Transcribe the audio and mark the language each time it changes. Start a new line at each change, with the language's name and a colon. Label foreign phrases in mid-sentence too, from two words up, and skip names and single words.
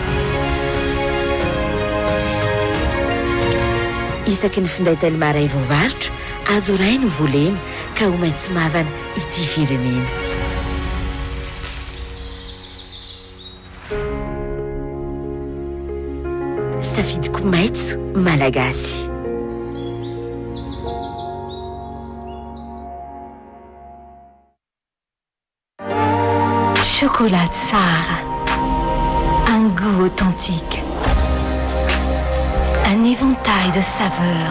Malagasy: isaky ny finday telma ray voavarotra azo ray no volena ka ho maintsy mavana ity firenena safidiko maitso malagasy
French: Chocolat Tsar, un goût authentique, un éventail de saveurs.